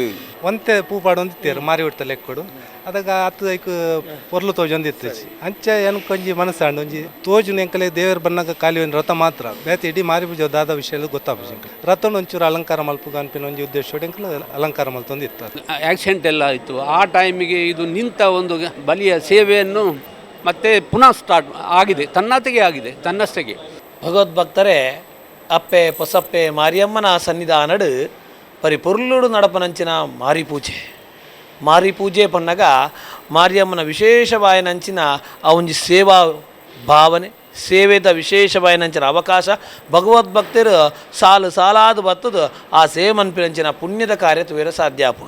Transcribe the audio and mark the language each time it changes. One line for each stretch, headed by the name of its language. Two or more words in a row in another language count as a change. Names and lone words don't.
Tulu: ಒಂತೆ ಪೂಪಾಡು ಒಂದಿತ್ತೇರು ಮಾರಿ ಬಿಡ್ತಲ್ಲ ಎಕ್ಕೊಡು ಅದಾಗ ಹತ್ತು ಐಕು ಪೊರ್ಲು ತೋಜು ಒಂದಿತ್ತು ಅಂಚ ಏನು ಕೊಂಜಿ ಮನಸ್ಸಾಂಡು ಒಂಜಿ ತೋಜು ಎಂಕಲೆ ದೇವರ ಬನ್ನಾಗ ಖಾಲಿ ಒಂದು ರಥ ಮಾತ್ರ ಬೇತೆ ಇಡೀ ಮಾರಿ ಪೂಜೆ ದಾದ ವಿಷಯ ಗೊತ್ತಾಗ್ಬಿಟ್ಟು ರಥನ ಒಂಚೂರು ಅಲಂಕಾರ ಮಲ್ಪುಗ ಅನ್ಪಿನ ಒಂಜಿ ಉದ್ದೇಶ ಎಂಕಲು ಅಲಂಕಾರ ಮಲ್ತೊಂದಿತ್ತು.
Kannada: ಆಕ್ಸಿಡೆಂಟ್ ಎಲ್ಲ ಆಯಿತು ಆ ಟೈಮಿಗೆ ಇದು ನಿಂತ ಒಂದು ಬಲಿಯ ಸೇವೆಯನ್ನು ಮತ್ತೆ ಪುನಃ ಸ್ಟಾರ್ಟ್ ಆಗಿದೆ, ತನ್ನತ್ತಿಗೆ ಆಗಿದೆ, ತನ್ನಷ್ಟಕ್ಕೆ.
Tulu: ಭಗವದ್ಭಕ್ತರೇ ಅಪ್ಪೆ ಪೊಸಪ್ಪೆ ಮಾರಿಯಮ್ಮನ ಸನ್ನಿಧಾನಡು ಪರಿ ಪೊರ್ಲುಡು ನಡಪನಂಚಿನ ಮಾರಿ ಪೂಜೆ ಪನ್ನಗ ಮಾರಿಯಮ್ಮನ ವಿಶೇಷವಾಯನಂಚಿನ ಆ ಒಂಜಿ ಸೇವಾ ಭಾವನೆ ಸೇವೆದ ವಿಶೇಷವಾಯನಂಚಿನ ಅವಕಾಶ ಭಗವದ್ಭಕ್ತರು ಸಾಲಾದ ಬತ್ತದು ಆ ಸೇವೆ ಮನ್ಪಿನಂಚಿನ ಪುಣ್ಯದ ಕಾರ್ಯ ತುವೇರ ಸಾಧ್ಯ ಆಪುಂಡು.